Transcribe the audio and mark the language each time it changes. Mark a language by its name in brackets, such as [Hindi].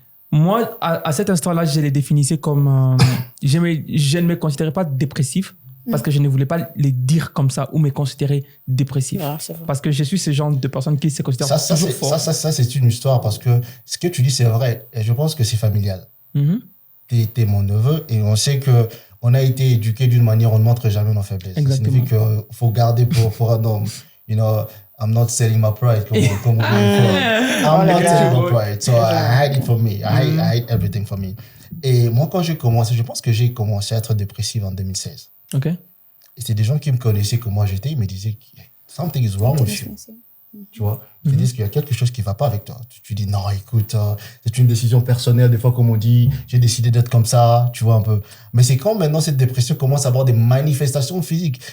[French] Moi, à cet instant-là, je les définissais comme... je ne me considérais pas dépressif parce que je ne voulais pas les dire comme ça ou me considérer dépressif. Ah, parce que je suis ce genre de personne qui se considère toujours fort. Ça, c'est une histoire parce que ce que tu dis, c'est vrai. Et je pense que c'est familial. T'es mon neveu et on sait qu'on a été éduqué d'une manière, on ne montre jamais nos faiblesses. Exactement. Ça signifie qu'il faut garder pour un homme. [English] You know, I'm not selling my pride. I'm not selling my pride. So I hide it for me. I hide everything for me. [French] Et moi, quand j'ai commencé, je pense que j'ai commencé à être dépressif en 2016. [English] OK. [French] Et c'est des gens qui me connaissaient comme moi j'étais, ils me disaient [English] something is wrong with you. [French] Tu vois, ils te disent qu'il y a quelque chose qui ne va pas avec toi. Tu dis non, écoute, c'est une décision personnelle. Des fois, comme on dit, j'ai décidé d'être comme ça, tu vois un peu. Mais c'est quand maintenant cette dépression commence à avoir des manifestations physiques.